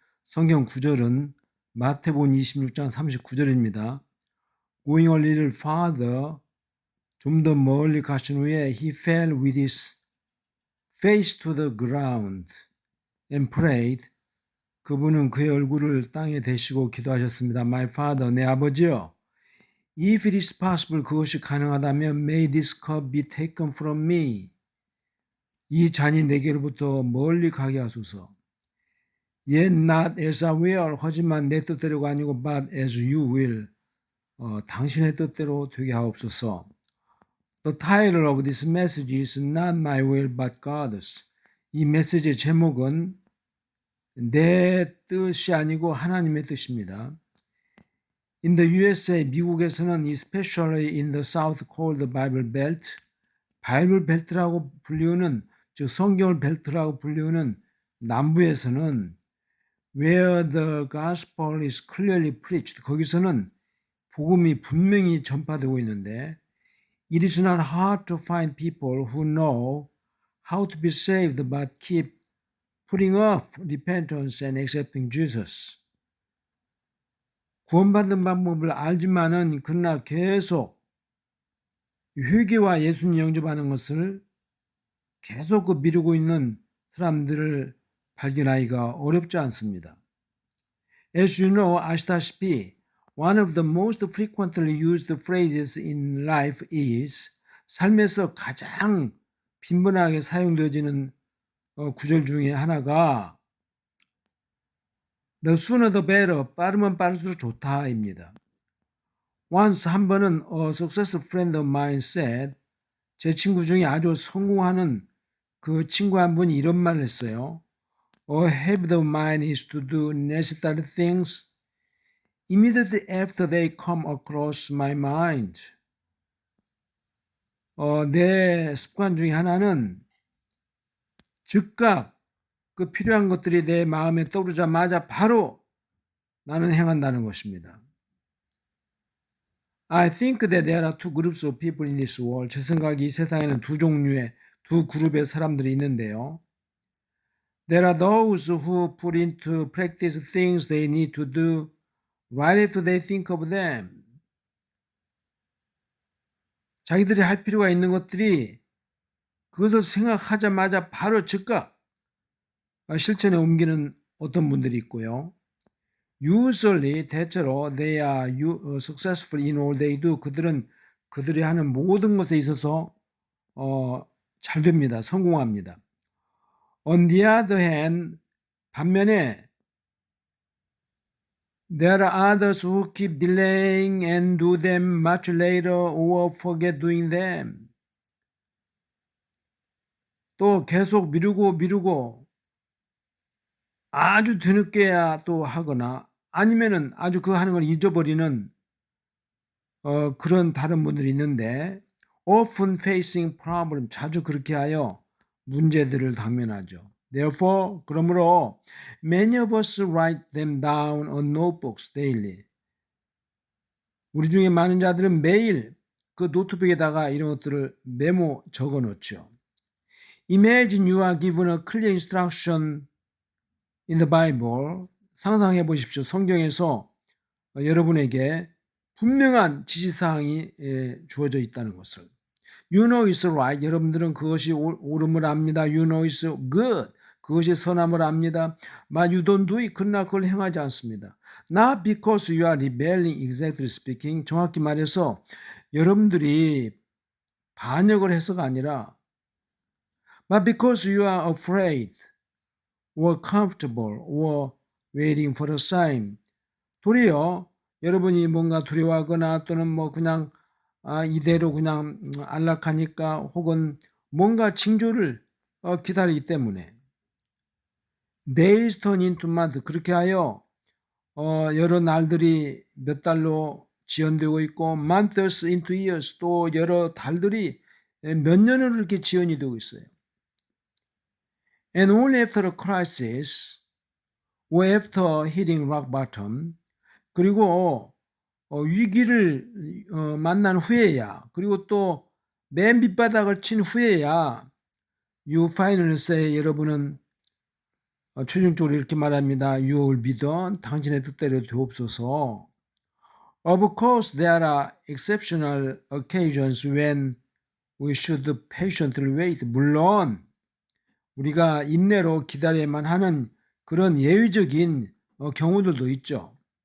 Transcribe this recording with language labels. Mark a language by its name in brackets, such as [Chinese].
[Korean] 성경 구절은 마태복음 26장 39절입니다. [English] Going a little farther, [Korean] 좀 더 멀리 가신 후에 [English] he fell with his face to the ground and prayed. [Korean] 그분은 그의 얼굴을 땅에 대시고 기도하셨습니다. [English] My father, [Korean] 내 아버지여, [English] if it is possible, [Korean] 그것이 가능하다면 [English] may this cup be taken from me. [Korean] 이 잔이 내게로부터 멀리 가게 하소서. [English] Yet not as I will, [Korean] 하지만 내 뜻대로가 아니고 [English] but as you will, [Korean] 당신의 뜻대로 되게 하옵소서. [English] The title of this message is not my will but God's. [Korean] 이 메시지의 제목은 내 뜻이 아니고 하나님의 뜻입니다. [English] In the USA, [Korean] 미국에서는 [English] especially in the South called Bible Belt, [Korean] 바이블 벨트라고 불리우는 즉 성경을 벨트라고 불리우는 남부에서는 [English] where the gospel is clearly preached, [Korean] 거기서는 복음이 분명히 전파되고 있는데 [English] it is not hard to find people who know how to be saved but keep putting off repentance and accepting Jesus. [Korean] 구원받는 방법을 알지만은 그러나 계속 회개와 예수님 영접하는 것을 계속 미루고 있는 사람들을 발견하기가 어렵지 않습니다. [English] As you know, [Korean] 아시다시피 [English] one of the most frequently used phrases in life is [Korean] 삶에서 가장 빈번하게 사용되어지는 구절 중에 하나가 [English] The sooner the better, [Korean] 빠르면 빠를수록 좋다입니다. [English] Once [Korean] 한 번은 [English] a successful friend of mine said, [Korean] 제 친구 중에 아주 성공하는 그 친구 한 분이 이런 말을 했어요. [English] A habit of mine is to do necessary things immediately after they come across my mind. [Korean] 내 습관 중에 하나는 즉각 그 필요한 것들이 내 마음에 떠오르자마자 바로 나는 행한다는 것입니다. [English] I think that there are two groups of people in this world. [Korean] 제 생각에 이 세상에는 두 그룹의 사람들이 있는데요. [English] There are those who put into practice things they need to do right after they think of them. [Korean] 자기들이 할 필요가 있는 것들이 그것을 생각하자마자 바로 즉각 실천에 옮기는 어떤 분들이 있고요. [English] Usually, [Korean] 대체로 [English] they are successful in all they do. [Korean] 그들이 하는 모든 것에 있어서 잘 됩니다. 성공합니다. [English] On the other hand, [Korean] 반면에 [English] there are others who keep delaying and do them much later or forget doing them. [Korean] 또 계속 미루고 아주 뒤늦게야 또 하거나 아니면은 아주 그 하는 걸 잊어버리는 그런 다른 분들이 있는데 [English] often facing problem, [Korean] 자주 그렇게 하여 문제들을 당면하죠. [English] Therefore, [Korean] 그러므로 [English] many of us write them down on notebooks daily. [Korean] 우리 중에 많은 자들은 매일 그 노트북에다가 이런 것들을 메모 적어 놓죠. [English] Imagine you are given a clear instruction in the Bible. [Korean] 상상해 보십시오. 성경에서 여러분에게 분명한 지시사항이 주어져 있다는 것을. [English] You know it's right. [Korean] 여러분들은 그것이 옳음을 압니다. [English] You know it's good. [Korean] 그것이 선함을 압니다. [English] But you don't do it. [Korean] 그러나 그걸 행하지 않습니다. [English] Not because you are rebelling, exactly speaking. [Korean] 정확히 말해서 여러분들이 반역을 해서가 아니라 [English] But because you are afraid or comfortable or waiting for a sign. [Korean] 도리어 여러분이 뭔가 두려워하거나 또는 뭐 그냥 이대로 그냥 안락하니까 혹은 뭔가 징조를 기다리기 때문에 [English] days turn into months. [Korean] 그렇게 하여 여러 날들이 몇 달로 지연되고 있고 [English] months into years, [Korean] 또 여러 달들이 몇 년으로 이렇게 지연이 되고 있어요. [English] And only after a crisis or after hitting rock bottom, [Korean] 그리고 위기를 만난 후에야, 그리고 또 맨 밑바닥을 친 후에야 [English] You finally say [Korean] 여러분은 최종적으로 이렇게 말합니다. [English] You will be done. [Korean] 당신의 뜻대로 되옵소서. [English] Of course, there are exceptional occasions when we should patiently wait. [Korean] 물론 우리가 인내로 기다려야만 하는 그런 예외적인 경우들도 있죠.